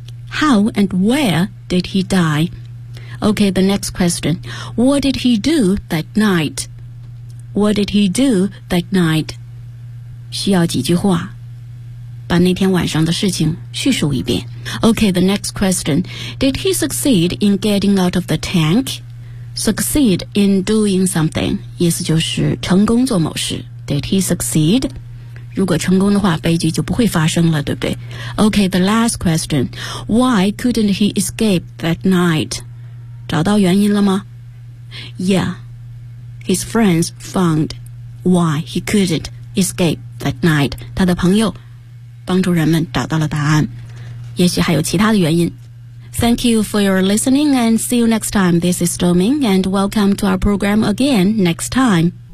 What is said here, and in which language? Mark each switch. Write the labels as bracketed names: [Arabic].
[English] How and where did he die? Okay, the next question. What did he do that night? What did he do that night? [Chinese] 需要几句话，把那天晚上的事情叙述一遍。 [English] Okay, the next question. Did he succeed in getting out of the tank? Succeed in doing something. [Chinese] 意思就是成功做某事。 [English] Did he succeed? [Chinese] 如果成功的话，悲剧就不会发生了，对不对？ [English] OK, the last question. Why couldn't he escape that night? [Chinese] 找到原因了吗？ [English] Yeah, his friends found why he couldn't escape that night. [Chinese] 他的朋友帮助人们找到了答案，也许还有其他的原因。 [English] Thank you for your listening and see you next time. This is Doming and welcome to our program again next time.